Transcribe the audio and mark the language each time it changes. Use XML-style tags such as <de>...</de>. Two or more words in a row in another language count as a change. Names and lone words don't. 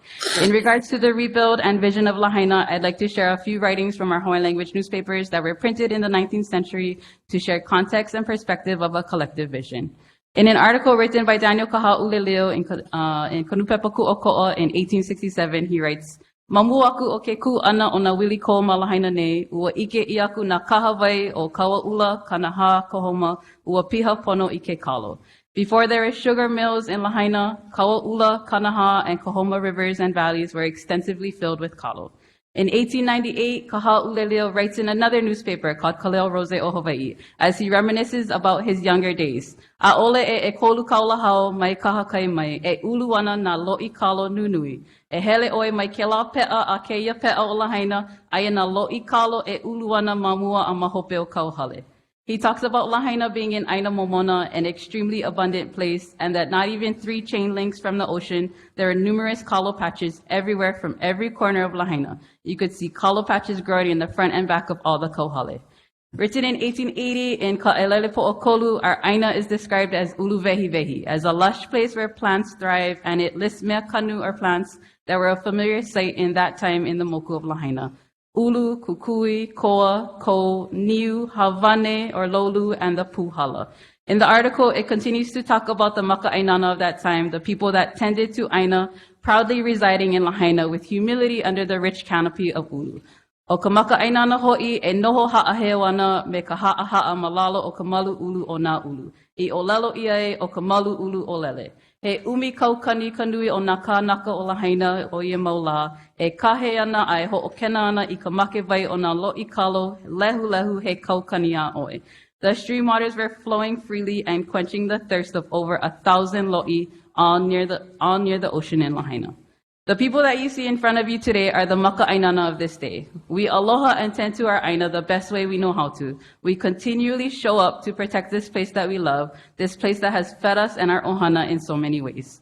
<en>In regards to the rebuild and vision of Lahaina, I'd like to share a few writings from our Hawaiian language newspapers that were printed in the 19th century to share context and perspective of a collective vision. In an article written by Daniel Kaha'uleleo in Kanupepaku Oko'a in 1867, he writes,</en> <haw>Mamu aku o ke ku ana o na wili ko ma Lahaina nei, ua ike i aku na kahawai o kawaula, kanaha, kohoma, ua piha pono i ke kalo.</haw> <en>Before there were sugar mills in Lahaina, kawaula, kanaha, and kohoma rivers and valleys were extensively filled with kalo. In 1898, Kaha'uleleo writes in another newspaper called Kaleo Rose o Hawaii, as he reminisces about his younger days.</en> <haw>A'ole e kolu kaulahau mai kahakai mai, e uluana na lo'i kalo nunui. E hele oe mai ke la pe'a a keia pe'a o Lahaina, aia na lo'i kalo e uluana mamua a mahope o kauhale.</haw> <en>He talks about Lahaina being in</en> <haw>Aina Momona,</haw> <en>an extremely abundant place, and that not even 3 chain links from the ocean, there are numerous kalo patches everywhere from every corner of Lahaina. You could see kalo patches growing in the front and back of all the kauhale. Written in 1880 in Ka'elele Po'okolu, our Aina is described as uluvehivehi, as a lush place where plants thrive, and it lists</en> <haw>mea kanu,</haw> <en>or plants, that were a familiar sight in that time in the moku of Lahaina.</en> <haw>Ulu, kukui, koa, ko, niu, havane,</haw> <en>or lolu, and the puhala. In the article, it continues to talk about the maka'ainana of that time, the people that tended to Aina, proudly residing in Lahaina with humility under the rich canopy of ulu.</en> <haw>O ka maka'ainana ho'i e noho ha'ahewana me ka ha'aha'a malalo o ka malu ulu o nā ulu. I olelo ia e o ka malu ulu o lele. He umi kaukani kanui o nā kānaka o Lahaina o ia maula, e kahe ana a e ho'okena ana I ka make vai o nā lo'i kalo, lehu lehu he kaukani a oe.</haw> <en>The stream waters were flowing freely and quenching the thirst of over 1,000 lo'i, all near the ocean in Lahaina. The people that you see in front of you today are the maka'ainana of this day. We aloha and tend to our Aina the best way we know how to. We continually show up to protect this place that we love, this place that has fed us and our ohana in so many ways.</en>